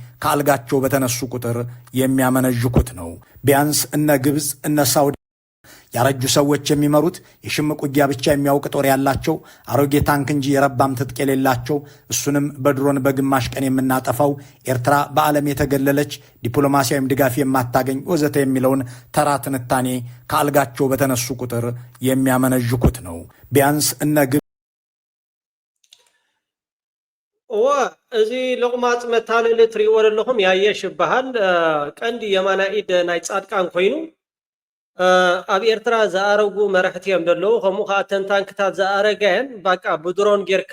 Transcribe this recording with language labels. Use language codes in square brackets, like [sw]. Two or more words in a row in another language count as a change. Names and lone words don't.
[am] ከአልጋቸው በተነሱ ቁጥር የሚያመነዥኩት ነው። ቢያንስ እነ ግብፅ እነ ሳውዲ ያረጁ ሰዎች የሚመሩት የሽምቅ ውጊያ ብቻ የሚያውቅ ጦር ያላቸው አሮጌ ታንክ እንጂ የረባም ትጥቅ የሌላቸው እሱንም በድሮን በግማሽ ቀን የምናጠፋው ኤርትራ በዓለም የተገለለች ዲፕሎማሲያዊም ድጋፍ የማታገኝ ወዘተ የሚለውን ተራ ትንታኔ ከአልጋቸው በተነሱ ቁጥር የሚያመነዥኩት ነው። ቢያንስ እነ [ti] እዚ ልቕማፅ መታለሊ ትሪእዎ ዘለኹም ያየሽ ይበሃል ቀንዲ የማና ኢድ ናይ ጻድቃን ኮይኑ ኣብ ኤርትራ ዝኣረጉ መራሕቲ እዮም ዘለዉ ከምኡ ከዓ ተንታንክታት ዝኣረገን በቃ ብድሮን ጌርካ